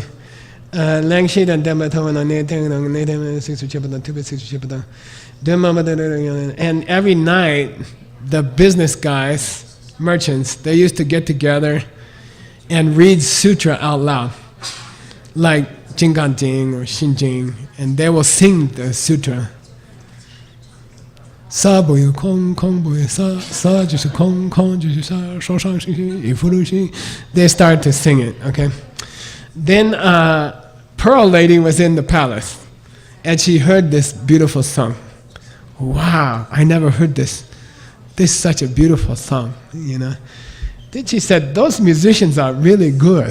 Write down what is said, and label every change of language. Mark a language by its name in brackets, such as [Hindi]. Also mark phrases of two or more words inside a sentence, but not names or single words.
[English] Langshid and and every night, the business guys, merchants, they used to get together and read sutra out loud, like Jinganjing or Shinjing, and they will sing the sutra. [Chinese] 色不异空空不异色色即是空空即是色受想行识亦复如是. [English] They started to sing it. Okay. Then Pearl Lady was in the palace, and she heard this beautiful song. Wow, I never heard this. This is such a beautiful song, you know. Then she said, those musicians are really good.